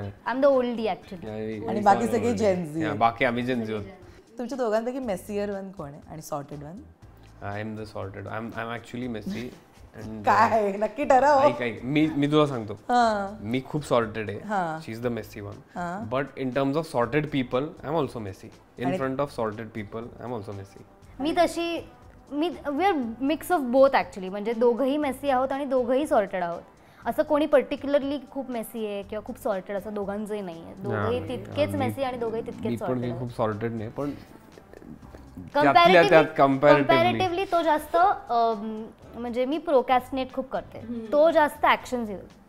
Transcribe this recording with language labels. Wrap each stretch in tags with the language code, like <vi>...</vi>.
<en>I am the oldie actually.</en> <mr>आणि बाकी सगळे जेनझी. बाकी आम्ही जेनझी होतो. तुमच्या दोघांपैकी मेसियर वन कोण आहे आणि sorted one?</mr> <en>I am the sorted. I am actually messy.</en> <mr>काय नक्की ठरव. मी तुला सांगतो, मी खूप सॉर्टेड आहे.</mr> <en>She is the messy one. But in terms of sorted people I am also messy. In front of sorted people I am also messy. We are mix of both actually.</en> <mr>म्हणजे दोघंही Messi आहोत आणि दोघंही sorted आहोत. असं कोणी particularly खूप Messi आहे किंवा खूप सॉर्टेड असं दोघांचंही नाही आहे. दोघंही तितकेच मेसी आणि दोघंही तितकेच सॉर्टेड. मी खूप सॉर्टेड नाही, पण कम्पॅरेटिव्हली तो जास्त, म्हणजे मी प्रोकॅस्टिनेट खूप करते, तो जास्त ऍक्शन घेतो.</mr>